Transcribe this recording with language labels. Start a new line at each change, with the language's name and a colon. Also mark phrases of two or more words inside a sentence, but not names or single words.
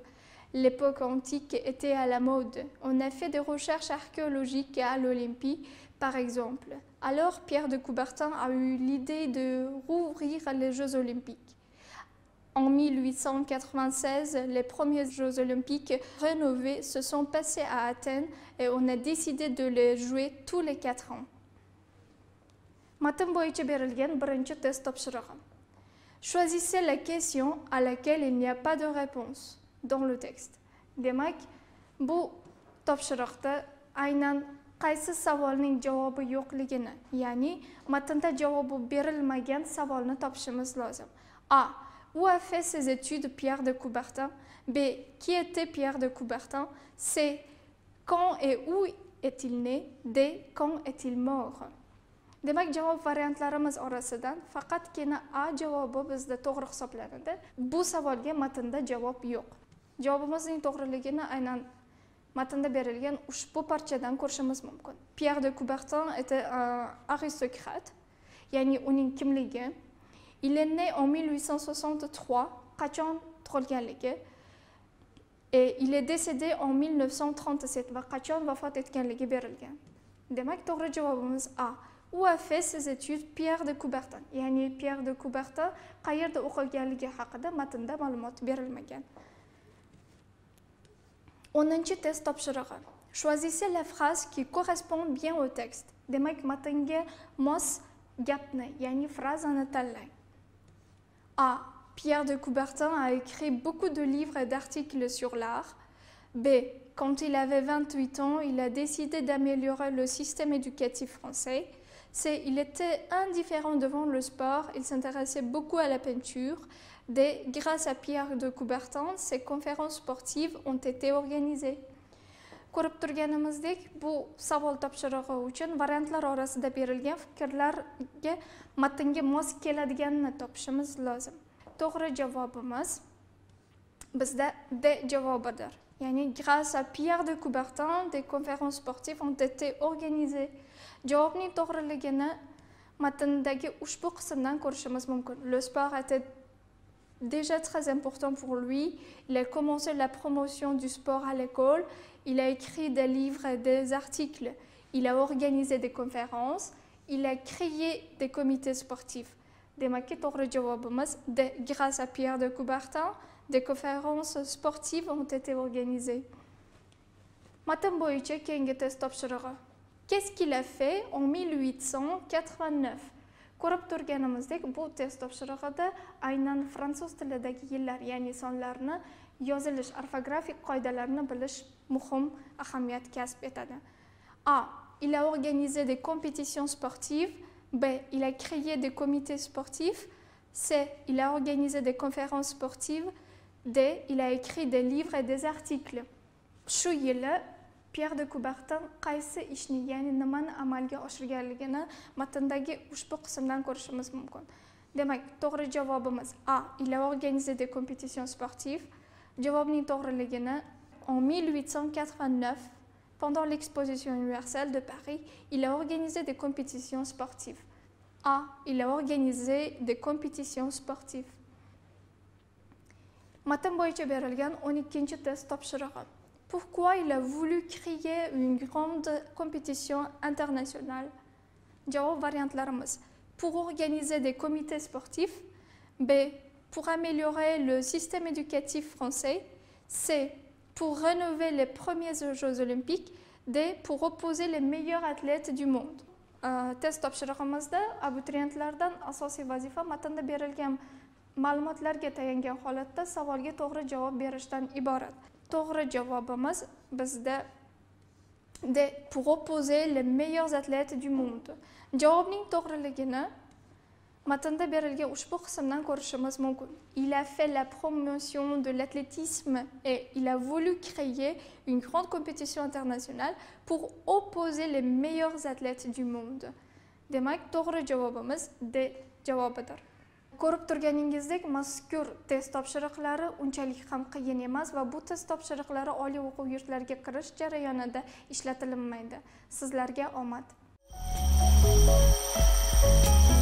French: L'époque antique était à la mode. On a fait des recherches archéologiques à l'Olympie, par exemple. Alors, Pierre de Coubertin a eu l'idée de rouvrir les Jeux olympiques. En 1896, les premiers Jeux olympiques rénovés se sont passés à Athènes et on a décidé de les jouer tous les 4 ans.
Uzbek: Matn bo'yicha berilgan birinchi test topshirig'i.
French: Choisissez la question à laquelle il n'y a pas de réponse dans le texte.
Uzbek: Demak, bu topshiriqda aynan qaysi savolning javobi yo'qligini, ya'ni matnda javobi berilmagan savolni topishimiz lozim.
French: A. Où a fait ses études Pierre de Coubertin? B. Qui était Pierre de Coubertin? C. Quand et où est-il né? D. Quand est-il mort?
Uzbek: Demak, javob variantlarimiz orasidan faqatgina A javobi bizda to'g'ri hisoblanadi. Bu savolga matnda javob yo'q. Javobimizning to'g'riligini aynan matnda berilgan ushbu parchadan ko'rishimiz mumkin.
French: Pierre de Coubertin était un aristocrate.
Uzbek: ya'ni uning kimligi,
French: il est né en 1863,
Uzbek: qachon tug'ilganligi,
French: et il est décédé en 1937
Uzbek: va qachon vafot etganligi berilgan. Demak, to'g'ri javobimiz A.
French: Où a fait ses études Pierre de Coubertin?
Uzbek: Ya'ni Pierre de Coubertin qayerda o'qiganligi haqida matnda ma'lumot berilmagan. 10-chi test topshirig'i.
French: Choisissez la phrase qui correspond bien au texte.
Uzbek: Demak, matnga mos gapni, ya'ni phrasani tanlang.
French: A. Pierre de Coubertin a écrit beaucoup de livres et d'articles sur l'art. B. Quand il avait 28 ans, il a décidé d'améliorer le système éducatif français. C. Il était indifférent devant le sport, il s'intéressait beaucoup à la peinture. D. Grâce à Pierre de Coubertin, ses conférences sportives ont été organisées.
Uzbek: Ko'rib turganimizdek, bu savol topshirig'i uchun variantlar orasida berilgan fikrlarga matnga mos keladiganini topishimiz lozim. To'g'ri javobimiz bizda D javobidir.
French: Ya'ni grâce à Pierre de Coubertin, des conférences sportives ont été organisées.
Uzbek: Javobning to'g'riligini matndagi ushbu qismdan ko'rishimiz mumkin.
French: Le sport était déjà très important pour lui. Il a commencé la promotion du sport à l'école. Il a écrit des livres et des articles. Il a organisé des conférences. Il a créé des comités sportifs.
Uzbek: Demak, to'g'ri javobimiz D.
French: Grâce à Pierre de Coubertin, des conférences sportives ont été organisées.
Uzbek: Matn bo'yicha keyingi test topshirig'i.
French: Qu'est-ce qu'il a fait en 1889?
Uzbek: Ko'rib turganimizdek, bu test topshirig'ida aynan fransuz tilidagi yillar, ya'ni sonlarni yozilish, orfografik qoidalarni bilish muhim ahamiyat kasb etadi.
French: A. Il a organisé des compétitions sportives. B. Il a créé des comités sportifs. C. Il a organisé des conférences sportives. D. Il a écrit des livres et des articles.
Uzbek: Shu yili Pierre de Coubertin qaysi ishni, ya'ni nimani amalga oshirganligini matndagi ushbu qismdan ko'rishimiz mumkin. Demak, to'g'ri javobimiz A.
French: Il a organisé des compétitions sportives.
Uzbek: Javobning to'g'riligini
French: en 1889, pendant l'exposition universelle de Paris, il a organisé des compétitions sportives. A. Il a organisé des compétitions sportives.
Uzbek: Matn bo'yicha berilgan 12-chi test topshirig'i.
French: Pourquoi il a voulu créer une grande compétition internationale?
Uzbek: Javob variantlarimiz.
French: Pour organiser des comités sportifs. B. Pour améliorer le système éducatif français. C. Pour rénover les premiers Jeux olympiques. D. Pour opposer les meilleurs athlètes du monde.
Uzbek: Test topshirig'imizda abituriyentlardan asosiy vazifa matnda berilgan ma'lumotlarga tayangan holatda savolga to'g'ri javob berishdan iborat. To'g'ri javobimiz bizda D.
French: Pour opposer les meilleurs athlètes du monde.
Uzbek: Javobning to'g'riligini matnda berilgan ushbu qismdan ko'rishimiz mumkin.
French: Il a fait la promotion de l'athlétisme et il a voulu créer une grande compétition internationale pour opposer les meilleurs athlètes du monde.
Uzbek: Demak, to'g'ri javobimiz D javobidir. Ko'rib turganingizdek, mazkur test topshiriqlari unchalik ham qiyin emas va bu test topshiriqlari oliy o'quv yurtlariga kirish jarayonida ishlatilmaydi. Sizlarga omad.